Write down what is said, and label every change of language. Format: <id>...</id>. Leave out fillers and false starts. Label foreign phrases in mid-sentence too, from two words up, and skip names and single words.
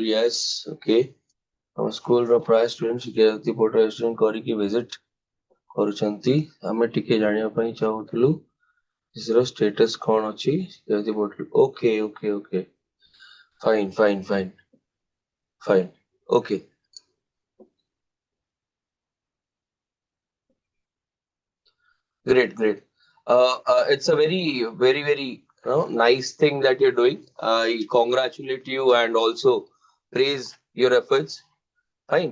<en>Yes, okay.</en> <or>ଆମ ସ୍କୁଲର ପ୍ରାୟ ଷ୍ଟୁଡେଣ୍ଟ ଶିକ୍ଷାଯାତ୍ରୀ ପୋର୍ଟାଲ ରେଷ୍ଟୁରାଣ୍ଟ କରିକି ଭିଜିଟ୍ କରୁଛନ୍ତି. ଆମେ ଟିକେ ଜାଣିବା ପାଇଁ ଚାହୁଁଥିଲୁ ଏହାର ଷ୍ଟେଟସ୍ କ'ଣ ଅଛି ଶିକ୍ଷାଯାତ୍ରୀ ପୋର୍ଟାଲ.</or> <en>okay okay okay, fine fine fine fine, okay. Great, great. It's a very nice thing that you're doing. I congratulate you and also praise your efforts. Fine.</en>